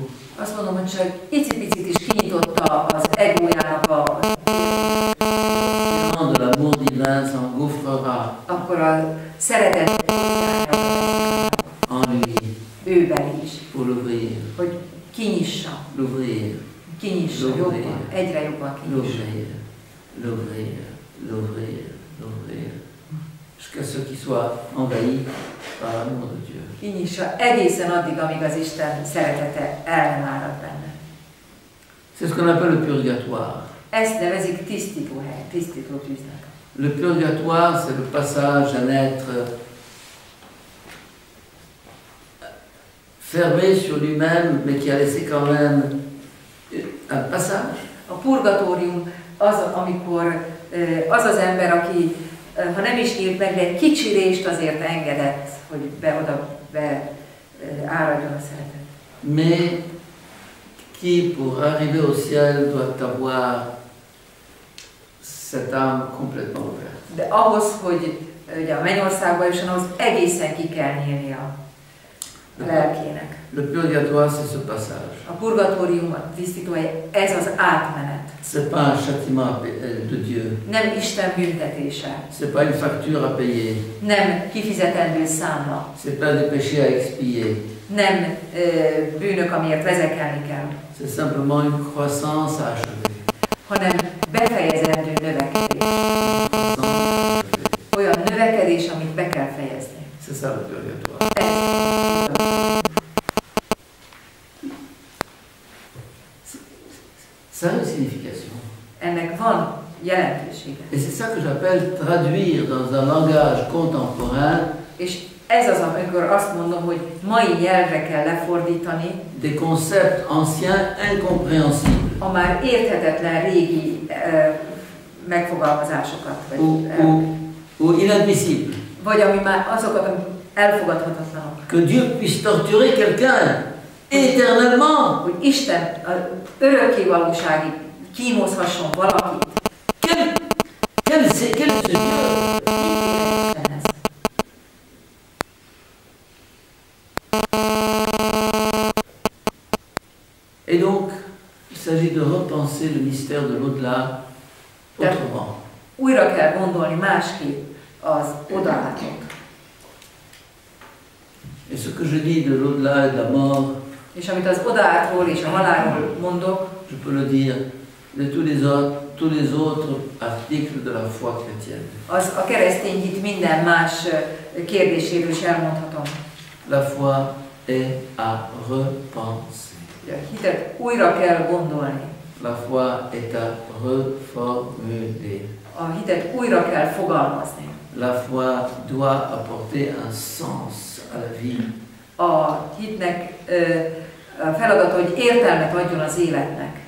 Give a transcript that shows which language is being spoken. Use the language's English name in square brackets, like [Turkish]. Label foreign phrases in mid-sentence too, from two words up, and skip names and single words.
[Hungarian] Azt mondom, hogy csak icipicit is kinyitotta az egójának [French] de l'amour divin s'engouffrera [Hungarian] akkor a szeretet [French] en lui [Hungarian] őben is, [French] pour l'ouvrir, [Hungarian] hogy kinyissa, [French] l'ouvrir, [Hungarian] jobban, egyre jobban kinyissa. [French] l'ouvrir, jusqu'à ce qu'il soit envahi par l'amour de Dieu. [Hungarian] Kinyissa egészen addig, amíg az Isten szeretete el nem árad benne. [French] C'est ce qu'on appelle le purgatoire. [Hungarian] Ezt nevezik tisztítóhely, tisztító tűznek. [French] Le purgatoire, c'est le passage d'un être fermé sur lui-même, mais qui a laissé quand même un passage. [Hungarian] A purgatórium az, amikor az az ember, aki ha nem is nyílt meg, de egy kicsi rést azért engedett, hogy áradjon a szeretet. [French] Mais qui, pour arriver au ciel, doit avoir cette âme complètement ouverte. [Hungarian] De ahhoz, hogy ugye a mennyországba jusson, ahhoz egészen ki kell nyílni a lelkének. [French] Le purgatoire, c'est ce passage. [Hungarian] A purgatórium, a tisztítóhely, ez az átmenet. [French] C'est pas un châtiment de Dieu. [Hungarian] Nem Isten büntetése. [French] C'est pas une facture à payer. [Hungarian] Nem kifizetendő számla. [French] C'est pas des péchés à expier. [Hungarian] Nem bűnök, amiért vezekelni kell. [French] C'est simplement une croissance à achever. [Hungarian] Hanem befejezendő növekedés. Olyan növekedés, amit be kell fejezni. [French] C'est ça le purgatoire. Ça a une signification. [Hungarian] Ennek van jelentősége. [French] Et c'est ça que j'appelle traduire dans un langage contemporain. [Hungarian] És ez az, amikor azt mondom, hogy mai nyelvre kell lefordítani [French] Des concepts anciens incompréhensibles. [Hungarian] a már érthetetlen régi megfogalmazásokat. [French] Ou inadmissibles. [Hungarian] Vagy ami már azokat, amik elfogadhatatlanok. [French] Que Dieu puisse torturer quelqu'un éternellement. [Hungarian] Hogy Isten örökké valóságig kínozhasson valakit. [French] Quel Seigneur! Et donc, il s'agit de repenser le mystère de l'au-delà autrement. [Hungarian] Újra kell gondolni másképp az odalátot. [French] Et ce que je dis de l'au-delà et de la mort, [Hungarian] És amit az odaátról és a halálról mondok, [French] je peux le dire de tous les autres articles de la foi chrétienne. [Hungarian] az a keresztény hit minden más kérdéséről is elmondhatom. [French] La foi est à repenser. [Hungarian] A hitet újra kell gondolni. [French] La foi est à reformuler. [Hungarian] A hitet újra kell fogalmazni. [French] La foi doit apporter un sens à la vie. [Hungarian] A hitnek a feladata, hogy értelmet adjon az életnek.